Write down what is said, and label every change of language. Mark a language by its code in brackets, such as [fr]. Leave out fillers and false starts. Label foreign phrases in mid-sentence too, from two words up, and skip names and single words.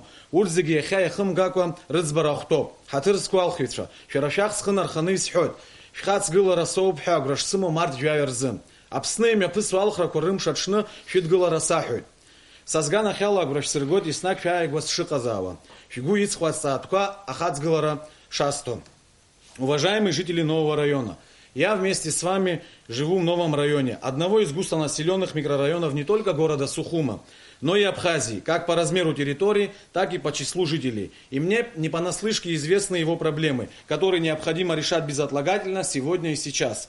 [ab] Урҭ зегьы иахьа иахымгакәа рыӡбара ахәҭоуп. Ҳаҭырску алхыҩцәа, шәара шәах схы нарханы исҳәоит. Шәхаҵгылара соуп ҳәа агәра шсымоу март жәаҩа рзы. Аԥсны имҩаԥысуа алхрақәа рымш аҽны шәыдгылара саҳәоит. Са сганахьала агәра шәсыргоит еснагь шәааигәа сшыҟазаауа. Шәгәы иҵху азҵаатәқәа ахаҵгылара шасҭо. [ru] Уважаемые жители нового района, я вместе с вами живу в новом районе, одного из густонаселенных микрорайонов не только города Сухума, но и Абхазии, как по размеру территории, так и по числу жителей. И мне не понаслышке известны его проблемы, которые необходимо решать безотлагательно сегодня и сейчас.